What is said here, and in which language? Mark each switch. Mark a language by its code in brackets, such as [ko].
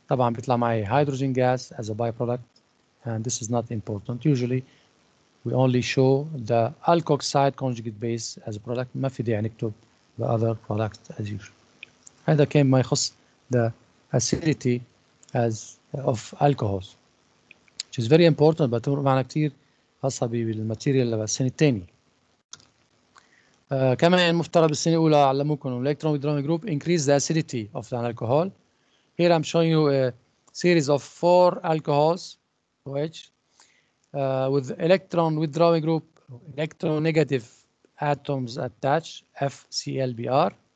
[ar] طبعا بيطلع معي [en] hydrogen gas as a byproduct, and this is not important. Usually we only show the alkoxide conjugate base as a product. [ar] ما في داعي نكتب [en] the other product as usual. [ar] هذا كان ما يخص [en] the acidity as of alcohols, which is very important. [ar] بتمر معنا كتير خاصة بالماتيريال السنة الثانية. كمان مفترض بالسنة الأولى علموكم [en] electron withdrawing group increase the acidity of an alcohol. Here I'm showing you a series of 4 alcohols, OH, with electron withdrawing group, electronegative atoms attached, FClBr.